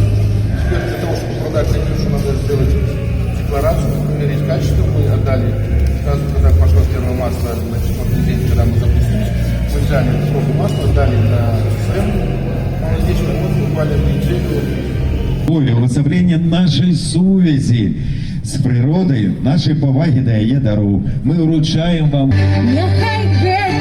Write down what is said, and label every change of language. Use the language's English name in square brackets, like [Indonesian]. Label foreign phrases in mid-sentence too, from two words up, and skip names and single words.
[Russian] Теперь для того, чтобы продать линию, надо сделать декларацию, проверить качество. Мы отдали, сразу когда пошло первое масло, на 4-й день, когда мы запустились, мы взяли пробу масла, отдали на СМ, молодечко, вот буквально неделю. [Ukrainian] Уособлення нашої сувязі з природою, нашої поваги до її дару. Ми вручаємо вам. Нехай